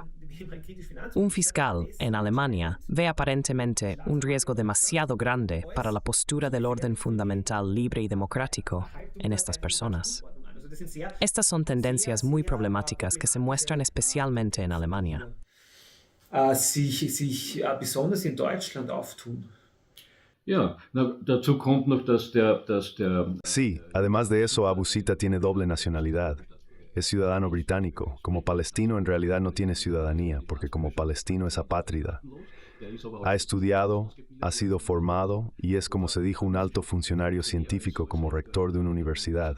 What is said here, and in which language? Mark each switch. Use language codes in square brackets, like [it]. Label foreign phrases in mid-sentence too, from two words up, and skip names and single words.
[es] Un fiscal en Alemania ve aparentemente un riesgo demasiado grande para la postura del orden fundamental libre y democrático en estas personas. Estas son tendencias muy problemáticas que se muestran especialmente en Alemania. [de] sich besonders in Deutschland auftun. Ja, dazu kommt noch, dass der [es] Sí, además de eso, Abu Sita tiene doble nacionalidad. Es ciudadano británico. Como palestino en realidad no tiene ciudadanía, porque como palestino es apátrida. Ha estudiado, ha sido formado y es, como se dijo, un alto funcionario científico como rector de una universidad.